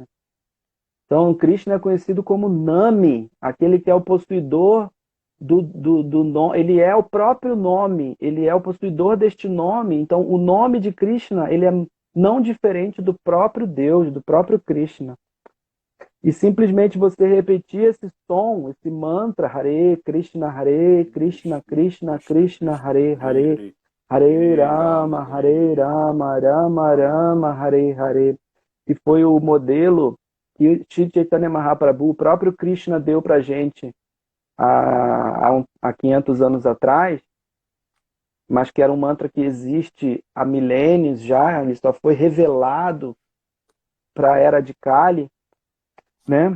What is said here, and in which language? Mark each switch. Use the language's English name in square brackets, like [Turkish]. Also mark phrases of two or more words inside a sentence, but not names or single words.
[Portuguese] Então, Krishna é conhecido como Nami, aquele que é o possuidor do nome. Ele é o próprio nome, ele é o possuidor deste nome. Então, o nome de Krishna, ele é não diferente do próprio Deus, do próprio Krishna. E simplesmente você repetir esse som, esse mantra, [Sanskrit] हरे कृष्ण, कृष्ण कृष्ण, हरे हरे, हरे राम, राम राम, हरे हरे. [Portuguese] E foi o modelo que Sri Chaitanya Mahaprabhu, o próprio Krishna, deu para a gente há 500 anos atrás, mas que era um mantra que existe há milênios já, ele só foi revelado para a era de Kali, né?